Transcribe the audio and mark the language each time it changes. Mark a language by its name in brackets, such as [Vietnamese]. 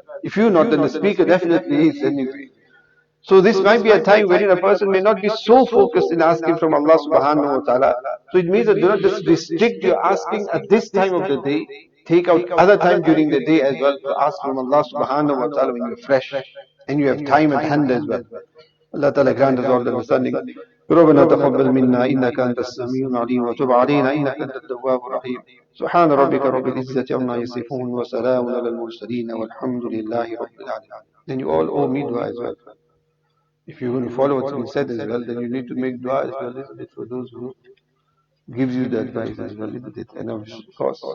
[English] If you're not, then the speaker definitely is anyway. So this might be a time wherein a person may not be so focused in asking from Allah subhanahu wa ta'ala. So it means that do not just restrict your asking at this time of the day. Take out other time during the day as well to ask from Allah subhanahu wa ta'ala when you're fresh and you have time at hand as well. Allah Ta'ala grant us all the understanding. [Arabic] ربنا تقبل منا إنك أنت السميع العليم وتب علينا إنك أنت التواب الرحيم سبحان ربك رب العزة عما يصفون وسلام على المرسلين والحمد لله رب العالمين. [English] Then you all owe me dua as well. If you're going to follow what's been said as well, then you need to make dua as well, isn't it, for those who gives you the advice as well, isn't it? And of course,